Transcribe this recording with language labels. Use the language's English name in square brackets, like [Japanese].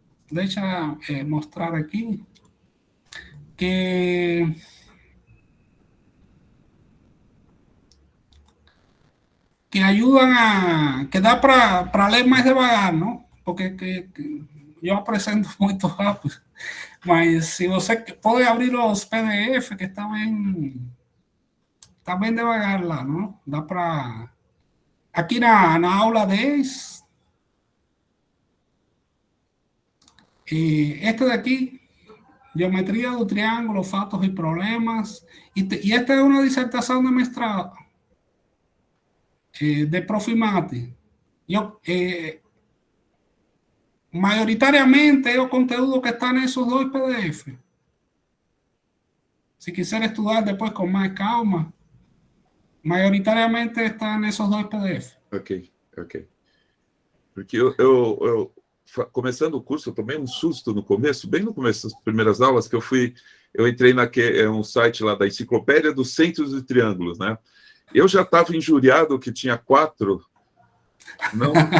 [Portuguese] Deixa mostrar aqui. [Spanish] Que ayudan [Portuguese] que dá para ler mais devagar, não? Porque eu apresento muito rápido. Mas se você pode abrir os PDF, que está bem devagar lá, não? Dá para... Aqui na aula 10, este daqui, [Spanish] geometría do triángulo, fatos y problemas, y esta es una disertación de mestrado de Profimate. Mayoritariamente es el contenido que está en esos 2 PDF. Si quisiera estudiar después con más calma, [Portuguese] maioritariamente está nesses 2 PDF. Ok. Porque eu começando o curso, eu tomei um susto no começo, bem no começo das primeiras aulas, que eu entrei um site lá da Enciclopédia dos Centros e Triângulos, né? Eu já estava injuriado que tinha 4... Não...